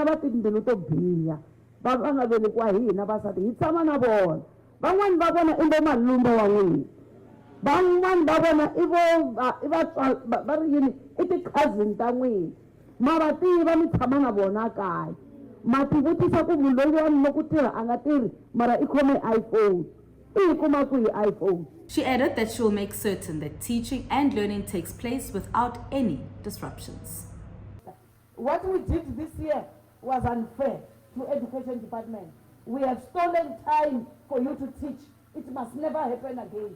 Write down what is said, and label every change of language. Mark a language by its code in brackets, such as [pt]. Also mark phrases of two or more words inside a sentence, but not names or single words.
[ts] va timbilu to biha va nga velekiwa hi hina vasati hi tshama na vona van'wani va vona i vo malumba wa n'wina van'wani va vona i va ri yini i ti-cousin ta n'wina ma va tiva mi tshama na vona kaya ma ti vutisa ku munhu loyi wa mina ku tirha a nga tirhi mara i khome iPhone i kuma ku hi iPhone. [en] She added that she will make certain that teaching and learning takes place without any disruptions. What we did this year was unfair to Education Department. We have stolen time for you to teach. It must never happen again.